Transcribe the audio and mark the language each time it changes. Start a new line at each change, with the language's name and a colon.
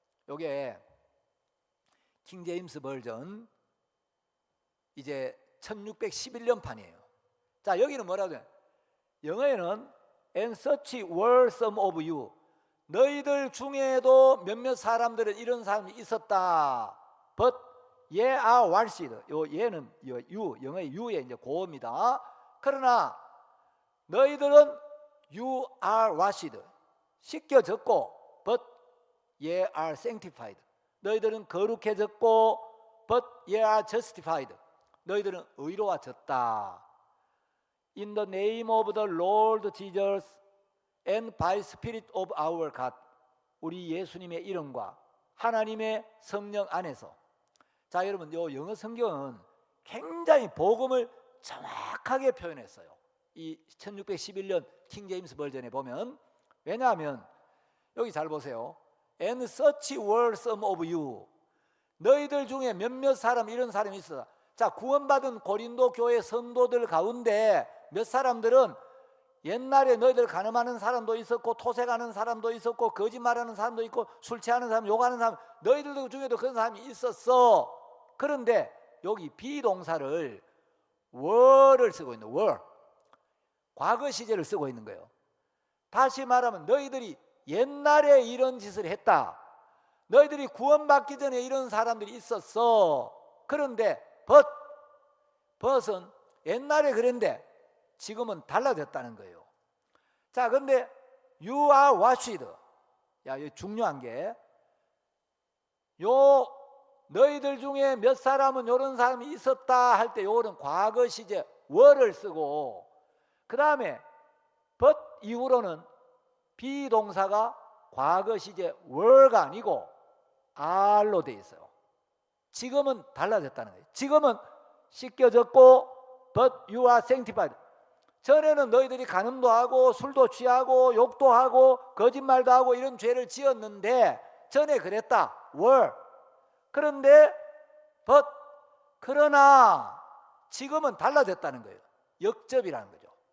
Korean: 이게 킹 제임스 버전 이제 1611년 판이에요. 자 여기는 뭐라고 해요? 영어에는
English: and such were some of you,
Korean: 너희들 중에도 몇몇 사람들은 이런 사람이 있었다.
English: but ye are washed,
Korean: 요 얘는 you, 영어의 you의 이제 고어입니다. 그러나 너희들은
English: you are washed,
Korean: 씻겨졌고,
English: but ye are sanctified,
Korean: 너희들은 거룩해졌고,
English: but ye are justified,
Korean: 너희들은 의로워졌다.
English: In the name of the Lord Jesus and by Spirit of our God,
Korean: 우리 예수님의 이름과 하나님의 성령 안에서. 자 여러분, 요 영어 성경은 굉장히 복음을 정확하게 표현했어요. 이 1611년 킹 제임스 버전에 보면. 왜냐하면 여기 잘 보세요.
English: And such were some of you,
Korean: 너희들 중에 몇몇 사람, 이런 사람이 있었다. 자 구원받은 고린도 교회 성도들 가운데 몇 사람들은 옛날에 너희들 간음하는 사람도 있었고, 토색하는 사람도 있었고, 거짓말하는 사람도 있고, 술 취하는 사람, 욕하는 사람, 너희들 중에도 그런 사람이 있었어. 그런데 여기 비동사를 were를 쓰고 있는, were, 과거 시제를 쓰고 있는 거예요. 다시 말하면 너희들이 옛날에 이런 짓을 했다. 너희들이 구원받기 전에 이런 사람들이 있었어. 그런데 but은 옛날에 그랬는데 지금은 달라졌다는 거예요. 자, 근데
English: you are washed.
Korean: 야, 이거 중요한 게, 요 너희들 중에 몇 사람은 이런 사람이 있었다 할 때 요거는 과거 시제 were를 쓰고, 그 다음에 but 이후로는 비동사가 과거 시제 were가 아니고 are로 돼 있어요. 지금은 달라졌다는 거예요. 지금은 씻겨졌고,
English: but you are sanctified.
Korean: 전에는 너희들이 간음도 하고 술도 취하고 욕도 하고 거짓말도 하고 이런 죄를 지었는데, 전에 그랬다, were. 그런데 but, 그러나 지금은 달라졌다는 거예요. 역접이라는 거죠.